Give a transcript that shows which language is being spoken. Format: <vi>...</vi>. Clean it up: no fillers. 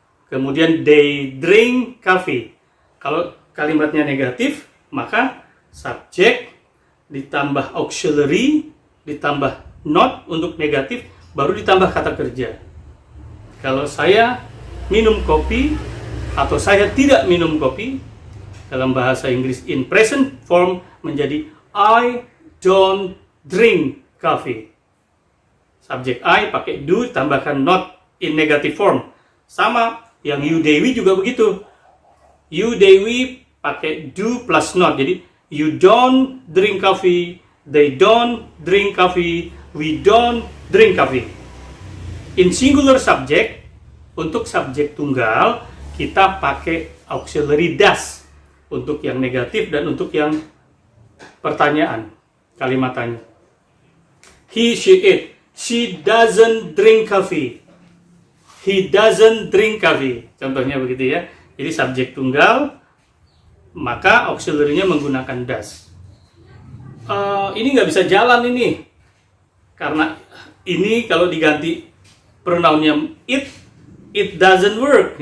<id>Kemudian</id> <en>they drink coffee.</en> <id>Kalau kalimatnya negatif, maka subjek ditambah auxiliary, ditambah not untuk negatif, baru ditambah kata kerja. Kalau saya minum kopi atau saya tidak minum kopi, dalam bahasa Inggris</id> <en>in present form</en> <id>menjadi</id> <en>I don't drink coffee.</en> <id>Subjek I pakai do, tambahkan not</id> <en>in negative form.</en> <id>Sama yang you, they, we juga begitu. You, they, we pakai do plus not. Jadi</id> <en>you don't drink coffee,</en> <id>they don't drink coffee, we don't drink coffee.</id> <en>In singular subject,</en> <id>untuk subjek tunggal, kita pakai auxiliary does untuk yang negatif dan untuk yang pertanyaan, kalimat tanya.</id> <en>He, she, it. She doesn't drink coffee. He doesn't drink coffee.</en> <id>Contohnya begitu ya. Jadi subjek tunggal, maka auxiliary-nya menggunakan does. Ini nggak bisa jalan ini. Karena ini kalau diganti pronounnya</id> <en>it doesn't work.</en>